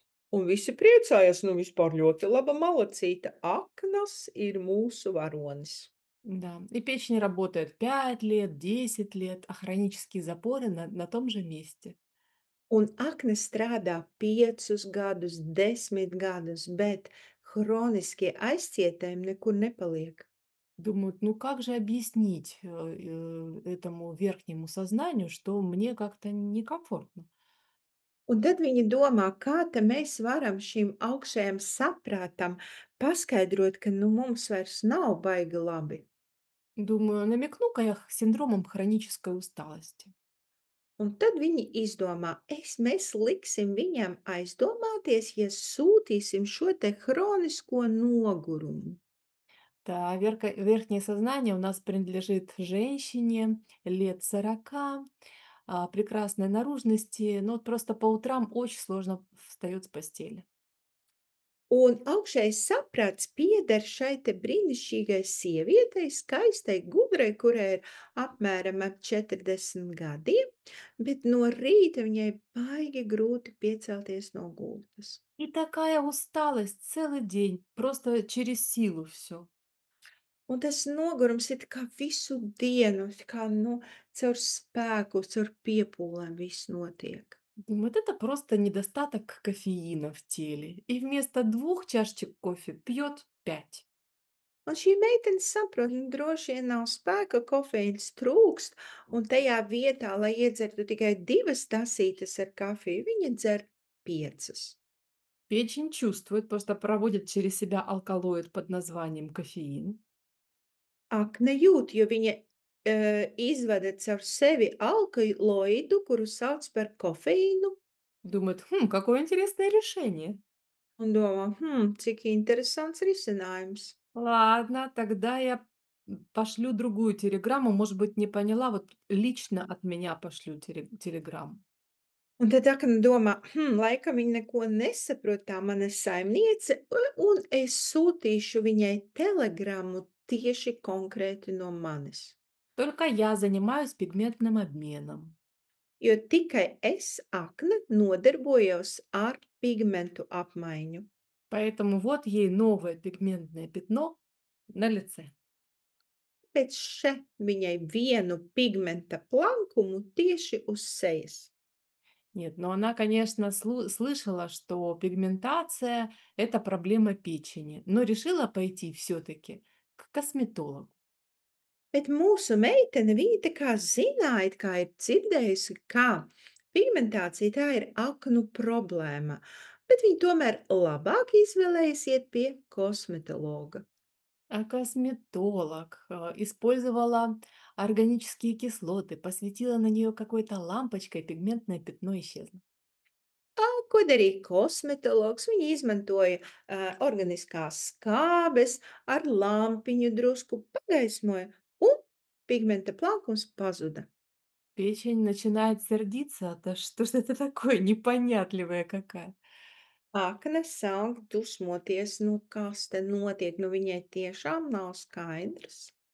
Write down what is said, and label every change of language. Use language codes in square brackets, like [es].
[lv] Un visi priecājās, nu vispār ļoti laba malacīte. Aknas ir mūsu varonis. [ru] Да, и печень работает 5 лет, 10 лет, а хронические запоры на том же месте. [lv] Un akne strādā 5 gadus, 10 gadus, bet hroniskie aizcietējumi nekur nepaliek. [ru] Думают: "Ну как же объяснить, этому верхнему сознанию, что мне как-то некомфортно?" [lv] Un tad viņi domā, kā ta mēs varam šim augšējam saprātam paskaidrot, ka nu mums vairs nav baigi labi. [ru] Думаю, намекну-ка я синдромом хронической усталости. [lv] Un tad viņi izdomā, mēs liksim viņam aizdomāties, ja sūtīsim šo te hronisko nogurumu. [ru] Да, верхнее сознание у нас принадлежит женщине лет 40, прекрасной наружности, но вот просто по утрам очень сложно встает с постели. [lv] Un augšējais saprāts pieder šai te brīnišķīgai sievietei, skaistai, gudrai, kurai ir apmēram ap 40 gadiem, bet no rīta viņai baigi grūti piecelties no gultas. [ru] И такая усталость целый день, просто через силу все. [lv] Un tas nogurums ir kā visu dienu, kā, nu, caur spēku, caur piepūlēm viss notiek. [ru] Думаю, это просто недостаток кофеина в теле. И вместо 2 чашечек кофе пьет 5. [lv] Un šī meitene saprot, nu, droši vien nav spēka, kofeīns trūkst, un tajā vietā, lai iedzertu tikai 2 tasītes ar kafiju, viņa dzer 5. [ru] Печень чувствует, просто проводит через себя алкалоид под названием кофеин. [lv] Akna jūt, jo viņa izvada caur sevi alkaloidu, kuru sauc par kofeīnu, [ru] Думает: какое интересное решение. [lv] un domā, cik interesants risinājums. [ru] Ладно, тогда я Пошлю другую телеграмму, может быть, не поняла, вот лично от меня пошлю телеграмму. [lv] Un tad Akna domā, laikam viņa neko nesaprot, tā mana saimniece, un es sūtīšu viņai telegrammu tieši konkrēti no manis. [ru] Только я занимаюсь пигментным обменом. [lv] Jo tikai es, Akna, nodarbojos ar pigmentu apmaiņu. [ru] Поэтому вот ей новое пигментное пятно на лице. [lv] Pēc še viņai vienu pigmenta plankumu tieši uz sejas. [ru] Нет, но она, конечно, слышала, что пигментация– это проблема печени, но решила пойти все-таки к косметологу. [lv] Bet mūsu meitene, viņa tā kā zināja, it kā ir dzirdējusi, kā pigmentācija tā ir aknu problēma, bet viņa tomēr labāk izvēlējas iet pie kosmetologa. [ru] А косметолог использовала органические кислоты, посветила на нее какой-то лампочкой, пигментное пятно исчезло. [lv] Ko darīja kosmetologs? Viņa izmantoja organiskās skābes, ar lampiņu drusku pagaismoja, un pigmenta plankums pazuda. [ru] Печень начинает сердиться, да что ж это такое, непонятливая какая. [lv] Akne sāk dusmoties, nu kas te notiek, nu viņai tiešām nav skaidrs.